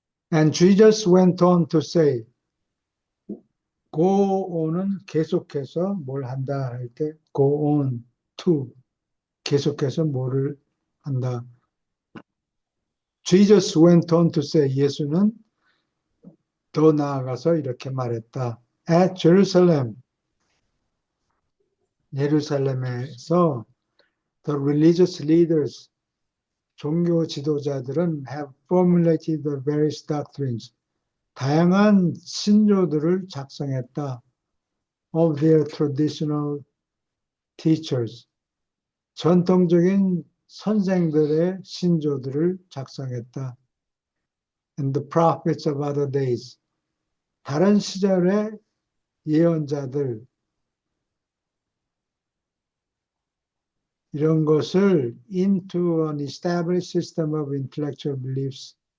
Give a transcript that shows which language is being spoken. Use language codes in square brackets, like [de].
[en] And Jesus went on to say, [ko] go on은 계속해서 뭘 한다 할 때 go on to 계속해서 뭐를 한다. [en] Jesus went on to say, [ko] 예수는 더 나아가서 이렇게 말했다. [en] At Jerusalem, [ko] 예루살렘에서 [en] the religious leaders, [ko] 종교 지도자들은 [en] have formulated the various doctrines, [ko] 다양한 신조들을 작성했다. [en] Of their traditional teachers, [ko] 전통적인 선생들의 신조들을 작성했다. [en] And the prophets of other days, [ko] 다른 시절의 예언자들, 이런 것을 [en] into an established system of intellectual beliefs,